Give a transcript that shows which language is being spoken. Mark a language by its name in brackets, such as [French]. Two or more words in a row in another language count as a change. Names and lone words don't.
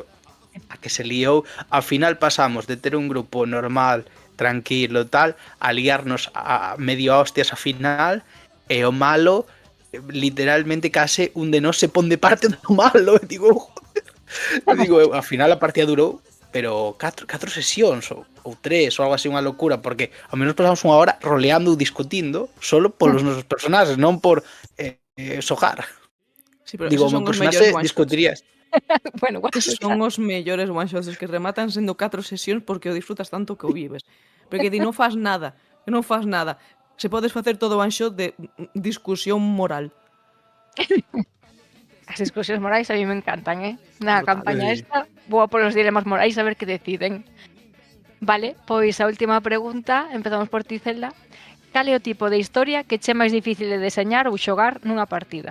[Galician] A que se liou, ao final pasamos de ter un grupo normal, tranquilo, tal, a liarnos a medio hostias a final, e o malo, literalmente case un de nós se pon de parte do malo, e digo, ao final a partida durou, pero 4 sesións ou 3 ou algo así, unha locura, porque ao menos pasamos unha hora roleando ou discutindo solo polos nosos personaxes, non por xogar. Sí, pero Digo, esos o son meu os personaxe mellores one-shots. discutirías. bueno, Esos son os mellores one-shots, os que rematan sendo 4 sesións porque o disfrutas tanto que o vives. Porque ti non fas nada, Se podes facer todo one-shot de discusión moral. as discusións morais a mí me encantan, Na Brutal. campaña Sí. esta, vou a polos dilemas morais a ver que deciden. Vale, pois a última pregunta, empezamos por ti, Zelda. Cal é o tipo de historia que che máis difícil de deseñar ou xogar nunha partida?